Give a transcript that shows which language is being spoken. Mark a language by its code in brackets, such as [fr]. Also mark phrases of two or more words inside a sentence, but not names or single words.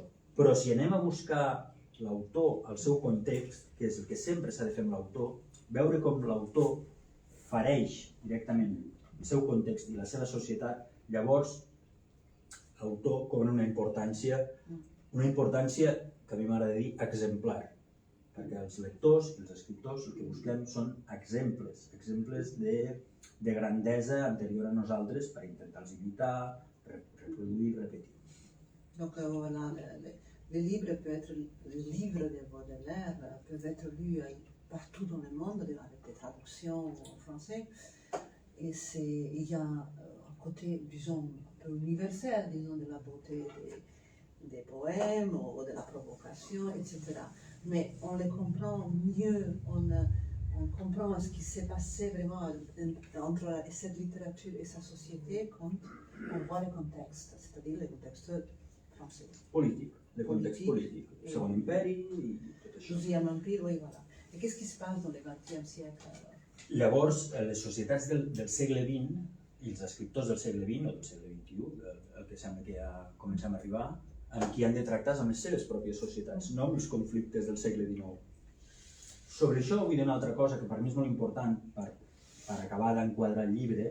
[ca] Però si anem a buscar l'autor al seu context, que és el que sempre s'ha de fer amb l'autor, veure com l'autor fereix directament el seu context i la seva societat, llavors l'autor cobra una importància que a mi m'agrada dir exemplar, perquè els lectors i els escriptors el que busquem són exemples de grandesa anterior a nosaltres per intentar-los imitar, reproduir, repetir. [fr] Donc voilà, les livres de Baudelaire peuvent être lus partout dans le monde avec des traductions en français. Et il y a un côté, disons, un peu universel, disons, de la beauté des poèmes ou de la provocation, etc. Mais on les comprend mieux, on comprend ce qui s'est passé vraiment entre cette littérature et sa société quand on voit le contexte, c'est-à-dire le contexte français. Politique, le contexte politique. [ca] Segon Imperi i tot això. [fr] Deuxième Empire, oui, voilà. Et qu'est-ce qui se passe dans le XXe siècle alors? [ca] Llavors, les societats del segle XX i els escriptors del segle XX o del segle XXI, el que sembla que ja comencem a arribar, amb qui han de tractar amb les seves pròpies societats, no amb els conflictes del segle XIX. Sobre això vull dir una altra cosa que per mi és molt important per acabar d'enquadrar el llibre.